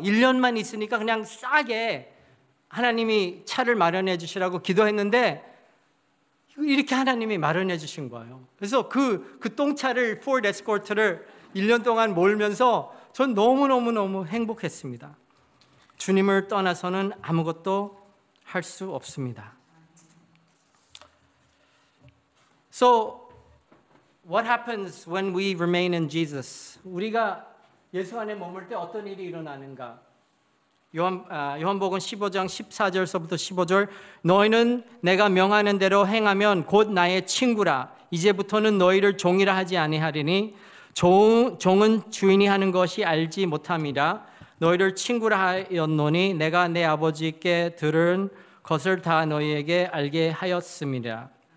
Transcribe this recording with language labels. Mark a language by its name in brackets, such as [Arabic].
[Korean] 1년만 있으니까 그냥 싸게 하나님이 차를 마련해 주시라고 기도했는데 이렇게 하나님이 마련해 주신 거예요. 그래서 그 똥차를 Ford Escort를 1년 동안 몰면서 전 너무너무 행복했습니다. 주님을 떠나서는 아무것도 할 수 없습니다. [English] So what happens when we remain in Jesus? [Korean] 우리가 예수 안에 머물 때 어떤 일이 일어나는가? 요한복음 15장 14절서부터 15절 너희는 내가 명하는 대로 행하면 곧 나의 친구라 이제부터는 너희를 종이라 하지 아니하리니 종은 주인이 하는 것이 알지 못함이라 너희를 친구라 하였노니 내가 내 아버지께 들은 것을 다 너희에게 알게 하였음이라.